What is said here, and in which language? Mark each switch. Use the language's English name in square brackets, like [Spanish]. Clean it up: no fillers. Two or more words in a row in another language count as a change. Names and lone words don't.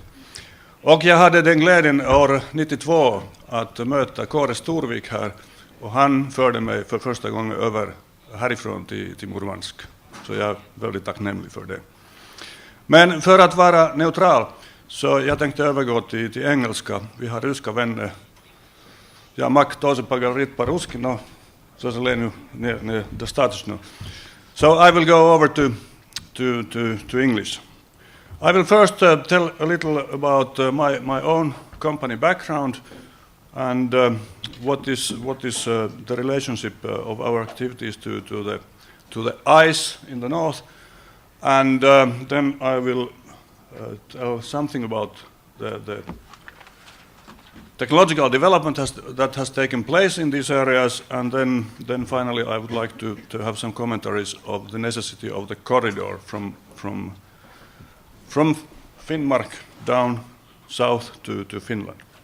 [Swedish] Och jag hade den glädjen år 92 att möta Kåre Storvik här. Och han förde mig för första gången över härifrån till Murmansk. Så jag är väldigt tacknämlig för det. Men för att vara neutral så jag tänkte övergå till engelska. Vi har ryska vänner. Ja, [Russian] Mak тоже поговорит по-русски, но, к сожалению, не достаточно. [English] So I will go over to English. I will first tell a little about my own company background and what is the relationship of our activities to the ice in the north, and then I will tell something about the technological development that has taken place in these areas, and then finally I would like to have some commentaries of the necessity of the corridor from Finnmark down south to Finland.